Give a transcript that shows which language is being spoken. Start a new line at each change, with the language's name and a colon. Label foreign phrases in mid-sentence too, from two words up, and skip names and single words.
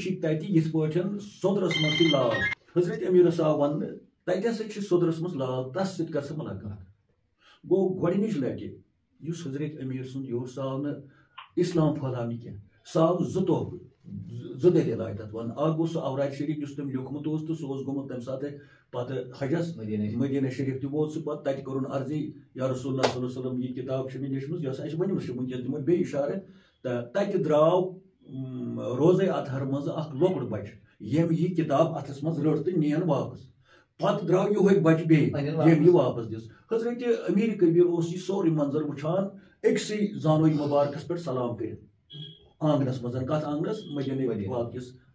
Kashmiri: چھِ تتہِ یِتھ پٲٹھۍ سوٚدرس منٛز تہِ لال حضرت امیرس آو وننہٕ تتہِ ہسا چھِ سوٚدرس منٛز لال تس سۭتۍ کر ژٕ مُلاقات گوٚو گۄڈنِچ لٹہِ یُس حضرت امیر سُنٛد یہِ اوس سُہ آو نہٕ اسلام پھٔہلاونہِ کینٛہہ سُہ آو زٕ تحفہٕ زٕ دٔلیٖل آیہِ تتھ وننہٕ اکھ گوٚو سُہ اوراد شریف یُس تٔمۍ لیوٗکھمُت اوس تہٕ سُہ اوس گوٚمُت تمہِ ساتہٕ پتہٕ حجس مدیٖنہ شریف تہِ ووت سُہ پتہٕ تتہِ کوٚرُن عرضی یا رسول اللہ
Arabic: صلی اللہ علیہ وسلم
Kashmiri: یہِ کِتاب چھِ مےٚ لیچھمٕژ یۄس اَسہِ ؤنمٕژ چھِ وٕنکیٚن دِمو بیٚیہِ اِشارٕ تہٕ تتہِ درٛاو روزے اطہر منٛز اکھ لۄکُٹ بچہِ ییٚمۍ یہِ کِتاب اتھس منٛز رٔٹ تہٕ نِیَن واپس پتہٕ درٛاو یِہوے بچہِ بیٚیہِ ییٚمۍ یہِ واپس دِژ حضرت امیر کبیٖر اوس یہِ سورُے منظر وٕچھان أکسٕے زانوے مُبارکس پٮ۪ٹھ سلام کٔرِتھ آنگنس منٛز کتھ آنگنس مدیٖنہ واقعس